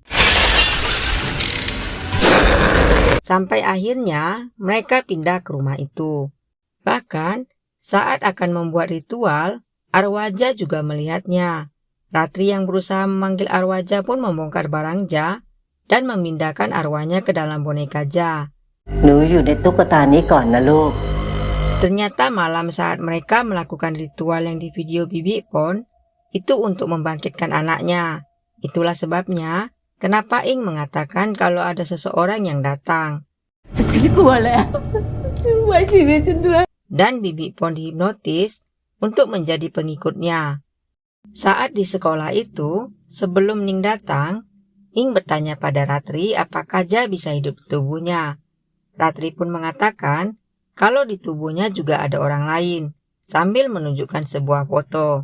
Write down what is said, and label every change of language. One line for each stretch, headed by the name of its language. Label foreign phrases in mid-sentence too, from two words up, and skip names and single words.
Indonesian: Sampai akhirnya mereka pindah ke rumah itu. Bahkan, saat akan membuat ritual, Arwaja juga melihatnya. Ratri yang berusaha memanggil Arwaja pun membongkar barang Ja dan memindahkan arwahnya ke dalam boneka Ja.
Thai: หนูอยู่ในตุ๊กตานี้ก่อนนะลูก
Indonesian: Ternyata malam saat mereka melakukan ritual yang di video Bibi Pon, itu untuk membangkitkan anaknya. Itulah sebabnya kenapa Ing mengatakan kalau ada seseorang yang datang.
Thai: ฉันกลัวแล้วช่วยชีวิตฉันด้วย
Indonesian: Dan Bibi Pon dihipnotis untuk menjadi pengikutnya. Saat di sekolah itu, sebelum Ning datang, Ing bertanya pada Ratri apakah Ja bisa hidup di tubuhnya. Ratri pun mengatakan kalau di tubuhnya juga ada orang lain, sambil menunjukkan sebuah foto.